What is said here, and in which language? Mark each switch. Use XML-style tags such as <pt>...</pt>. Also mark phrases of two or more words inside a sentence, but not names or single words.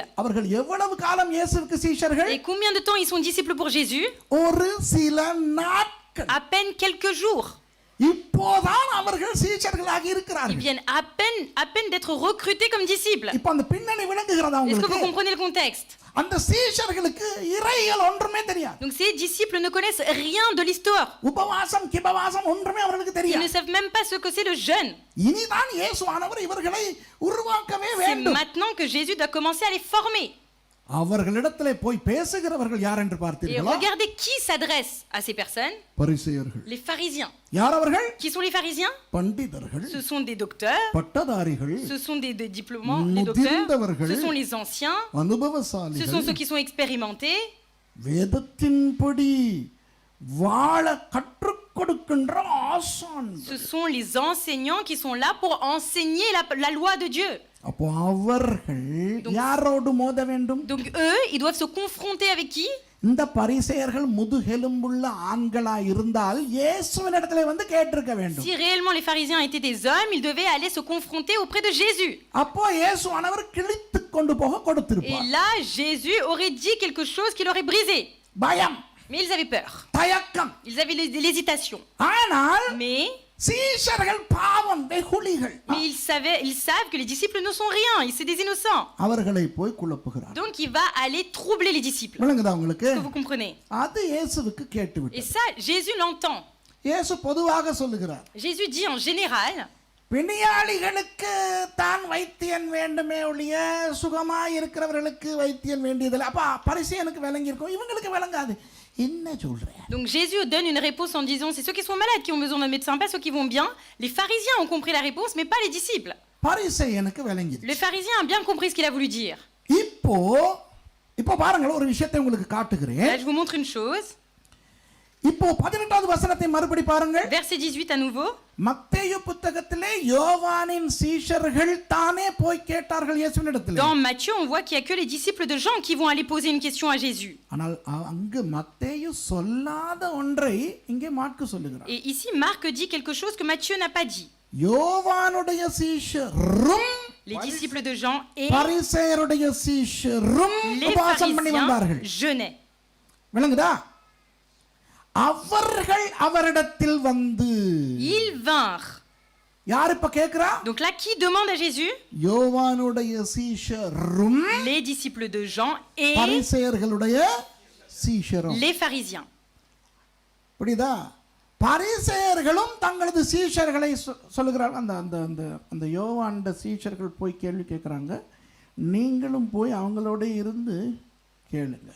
<ta>அவர்கள் எவ்வளவு காலம் இயேசுவுக்கு சீஷர்கள்?</ta> <fr>Et combien de temps ils sont disciples pour Jésus?</fr> <ta>ஒரு சில நாட்கள்.</ta> <fr>À peine quelques jours.</fr> <ta>இப்போதான் அவர்கள் சீஷர்களாக</ta> <fr>Ils</fr> <ta>இருக்கிறார்கள்.</ta> <fr>viennent à peine d'être recrutés comme disciples.</fr> <ta>இப்போ அந்த பின்னணி விளங்குகிறதா</ta> <fr>Est-ce que vous</fr> <ta>உங்களுக்கு?</ta> <fr>comprenez le contexte?</fr> <ta>அந்த சீஷர்களுக்கு இறையியல் ஒன்றுமே தெரியாது.</ta> <fr>Donc ces disciples ne connaissent rien de l'histoire.</fr> <ta>உபவாசம் கிபவாசம் ஒன்றுமே அவர்களுக்கு</ta> <fr>Ils ne</fr> <ta>தெரியாது.</ta> <fr>savent même pas ce que c'est le jeûne.</fr> <ta>இனிதான் இயேசுவானவர் இவர்களை உருவாக்கவே</ta> <fr>C'est</fr> <ta>வேண்டும்.</ta> <fr>maintenant que Jésus doit commencer à les former.</fr> <ta>அவர்களிடத்திலே போய் பேசுகிறவர்கள் யார் என்று</ta> <fr>Et</fr> <ta>பார்த்தீர்களா?</ta> <fr>regardez qui s'adresse à ces personnes.</fr> <ta>பரிசேயர்கள்.</ta> <fr>Les pharisiens.</fr> <ta>யார் அவர்கள்?</ta> <fr>Qui sont les pharisiens?</fr> <ta>பண்டிதர்கள்,</ta> <fr>Ce sont des docteurs.</fr> <ta>பட்டதாரிகள்,</ta> <fr>Ce sont des diplômants, des docteurs. Ce sont les anciens. Ce sont</fr> <ta>அனுபவசாலிகள்,</ta> <fr>ceux qui sont expérimentés.</fr> <ta>வேதத்தின்படி வாழ கற்றுக் கொடுக்கின்ற ஆசான்கள்.</ta> <fr>Ce sont les enseignants qui sont là pour enseigner la loi de Dieu.</fr> <ta>அப்போ அவர்கள் யாரோடு மோத வேண்டும்?</ta> <fr>Donc eux, ils doivent se confronter avec qui?</fr> <ta>இந்த பரிசேயர்கள் முதுகெலும்புள்ள ஆண்களா இருந்தால் இயேசுவின் இடத்துல வந்து கேட்டிருக்க வேண்டும்.</ta> <fr>Si réellement les pharisiens étaient des hommes, ils devaient aller se confronter auprès de Jésus.</fr> <ta>அப்போ இயேசுவானவர் கிழித்து கொண்டு போக</ta> <fr>Et</fr> <ta>கொடுத்திருப்பார்.</ta> <fr>là, Jésus aurait dit quelque chose qui l'aurait brisé.</fr> <ta>பயம்,</ta> <fr>Mais ils avaient peur.</fr> <ta>தயக்கம்.</ta> <fr>Ils avaient l'hésitation.</fr> <ta>ஆனால்</ta> <fr>Mais</fr> <ta>சீஷர்கள் பாவம் வெகுளிகள்.</ta> <fr>ils savent que les disciples ne sont rien. C'est des innocents.</fr> <ta>அவர்களை போய் குழப்புகிறார்.</ta> <fr>Donc il va aller troubler les disciples.</fr> <ta>விளங்குதா உங்களுக்கு?</ta> <fr>Est-ce que vous comprenez?</fr> <ta>அது இயேசுவுக்கு</ta> <fr>Et</fr> <ta>கேட்டுவிட்டது.</ta> <fr>ça, Jésus l'entend.</fr> <ta>இயேசு பொதுவாக சொல்லுகிறார்,</ta> <fr>Jésus dit en général,</fr> <ta>பிணியாளிகளுக்கு தான் வைத்தியன் வேண்டுமே ஒழிய சுகமாய் இருக்கிறவர்களுக்கு வைத்தியன் வேண்டியதில்லை. அப்ப பரிசேயனுக்கு விளங்கி இருக்கும், இவங்களுக்கு விளங்காது. என்ன சொல்ற?</ta> <fr>donc Jésus donne une réponse en disant, c'est ceux qui sont malades qui ont besoin d'un médecin, pas ceux qui vont bien. Les pharisiens ont compris la réponse, mais pas les disciples.</fr> <ta>பரிசேயனுக்கு விளங்கி.</ta> <fr>Le pharisien a bien compris ce qu'il a voulu dire.</fr> <ta>இப்போ பாருங்க, ஒரு விஷயத்தை உங்களுக்கு காட்டுகிறேன்.</ta> <fr>Là, je vous montre une chose.</fr> <ta>இப்போ 18வது வசனத்தை மறுபடி பாருங்கள்.</ta> <fr>Verset 18 à nouveau.</fr> <ta>மத்தேயு புத்தகத்திலே யோவானின் சீஷர்கள் தானே போய் கேட்டார்கள் இயேசுவினிடத்தில்.</ta> <fr>Dans Matthieu, on voit qu'il y a que les disciples de Jean qui vont aller poser une question à Jésus.</fr> <ta>ஆனால் அங்கு மத்தேயு சொல்லாத ஒன்றை இங்கே மாற்கு சொல்லுகிறார்.</ta> <fr>Et ici, Marc dit quelque chose que Matthieu n'a pas dit.</fr> <ta>யோவானுடைய சீஷரும்</ta> <fr>Les disciples de Jean et</fr> <ta>பரிசேயருடைய சீஷரும்</ta> <fr>les</fr> <ta>உபவாசம் பண்ணி வந்தார்கள்.</ta> <fr>pharisiens jeûnaient.</fr> <ta>விளங்குதா? அவர்கள் அவரிடத்தில் வந்து.</ta> <fr>Ils vinrent.</fr> <ta>யார் இப்ப கேக்குறா?</ta> <fr>Donc là, qui demande à Jésus?</fr> <ta>யோவானுடைய சீஷரும்</ta> <fr>Les disciples de Jean et</fr> <ta>பரிசேயர்களுடைய சீஷரும்.</ta> <fr>les pharisiens.</fr> <ta>புரியுதா? பரிசேயர்களும் தங்களது சீஷர்களை சொல்லுகிறார்கள். அந்த அந்த அந்த அந்த யோவானுடைய சீஷர்கள் போய் கேள்வி கேட்குறாங்க, நீங்களும் போய் அவங்களோட இருந்து கேளுங்க.</ta>